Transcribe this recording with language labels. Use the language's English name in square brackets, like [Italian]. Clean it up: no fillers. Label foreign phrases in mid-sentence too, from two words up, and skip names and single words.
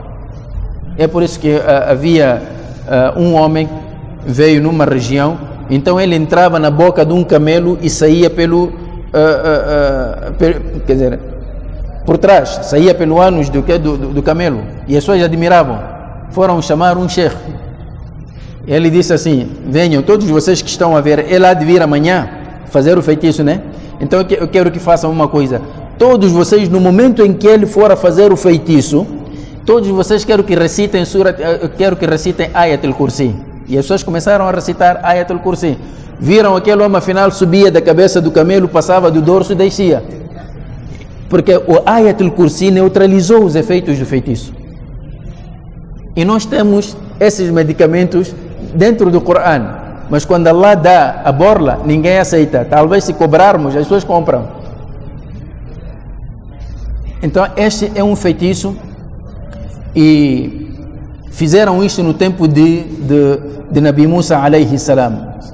[Portuguese] É por isso que havia um homem, veio numa região, então ele entrava na boca de um camelo e saía quer dizer, por trás, saía pelo ânus do camelo, e as pessoas admiravam. Foram chamar um sheikh. Ele disse assim: venham, todos vocês que estão a ver, ele há de vir amanhã fazer o feitiço, né? Então eu quero que façam uma coisa. Todos vocês, no momento em que ele for a fazer o feitiço, todos vocês quero que recitem Ayat al-Kursi. E as pessoas começaram a recitar Ayat al-Kursi. Viram aquele homem, afinal, subia da cabeça do camelo, passava do dorso e descia. Porque o Ayat al-Kursi neutralizou os efeitos do feitiço. E nós temos esses medicamentos dentro do Coran, mas quando Allah dá a borla, ninguém aceita. Talvez se cobrarmos, as pessoas compram. Então este é um feitiço, e fizeram isto no tempo de Nabi Musa [Arabic] عليه السلام.